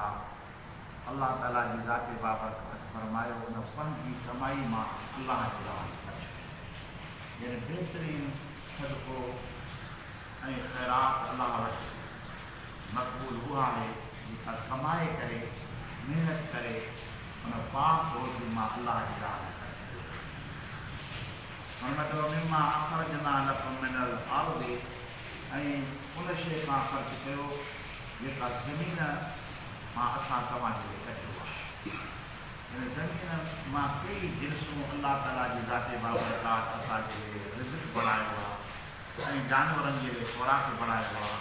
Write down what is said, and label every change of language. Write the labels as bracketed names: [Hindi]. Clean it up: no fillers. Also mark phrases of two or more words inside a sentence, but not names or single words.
[Sindhi] अल्लाह ताला जी ज़ात बाबरकात फरमायो, उन पंहिंजी कमाई मां अल्लाह जे लाइ ख़र्च कयो, यानी बहितरीन सदको ऐं ख़ैरात अल्लाह वटि मक़बूल उहा आहे जेका कमाए करे महिनत करे उन पाक रोज़ी मां अल्लाह जे लाइ ख़र्च कयो। हुन मतिलबु [Arabic] مما أخرجنا لكم من الأرض, [Sindhi] ऐं उन शइ खां ख़र्च कयो जेका ज़मीन मां असां तव्हांजे लिए कढियो आहे। हिन ज़मीन मां कई जिन्सूं अल्लाह ताला जी ज़ात बाबरकात असांजे लिए रिज़्क़ बणायो आहे ऐं जानवरनि जे लिए ख़ुराक बणायो आहे।